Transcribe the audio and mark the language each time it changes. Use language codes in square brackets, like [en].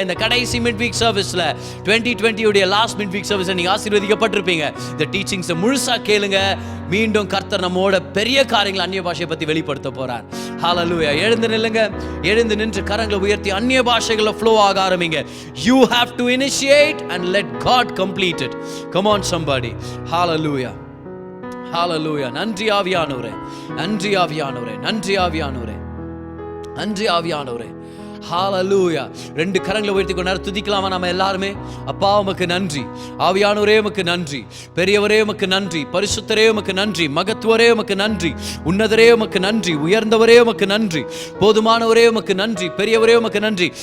[ta] இந்த கடைசி mid week சர்வீஸ்ல 2020 உடைய லாஸ்ட் மிட் வீக் சர்வீஸ்ல நீங்க ஆசீர்வதிக்கப்பட்டிருப்பீங்க. இந்த டீச்சிங்ஸ் முழுசா கேளுங்க. மீண்டும் கர்த்தர் நம்மோட பெரிய காரியங்களை அந்நிய பாஷையை பத்தி வெளிப்படுத்த போறார். ஹalleluya. எழுந்து நில்லுங்க, எழுந்து நின்று கரங்களை உயர்த்தி அந்நிய பாஷைகள flow ஆக ஆரம்பிங்க. [en] You have to initiate and let God complete it. Come on somebody. Hallelujah. Hallelujah. [ta] நன்றி ஆவியானவரே, நன்றி ஆவியானவரே, நன்றி ஆவியானவரே, நன்றி ஆவியானவரே. ஹalleluya. ரெண்டு கரங்களை உயர்த்தி கொஞ்ச நேரம் துதிக்கலாமா நம்ம எல்லாருமே? அப்பா உமக்கு நன்றி, ஆவியானவரே உமக்கு நன்றி, பெரியவரே உமக்கு நன்றி, பரிசுத்தரே உமக்கு நன்றி, மகத்துவரே உமக்கு நன்றி, உன்னதரே உமக்கு நன்றி, உயர்ந்தவரே உமக்கு நன்றி, போதுமானவரே உமக்கு நன்றி, பெரியவரே உமக்கு நன்றி.